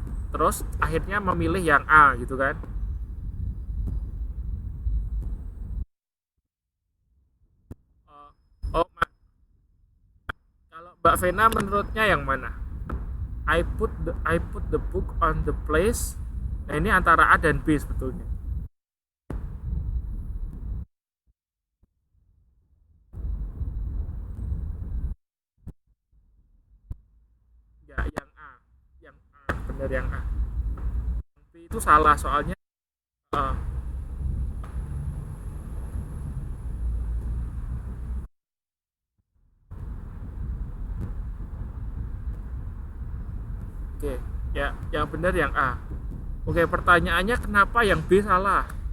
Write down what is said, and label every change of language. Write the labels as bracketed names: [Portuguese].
[Indonesian] Terus akhirnya memilih yang A gitu kan? Oh, kalau Mbak Vena menurutnya yang mana? [English] I put the book on the place. [Indonesian] Nah, ini antara A dan B sebetulnya. Ya, yang A. Yang A, benar yang A. Yang B itu salah soalnya uh, oke, ya, yang benar yang A. Oke, pertanyaannya kenapa yang B salah?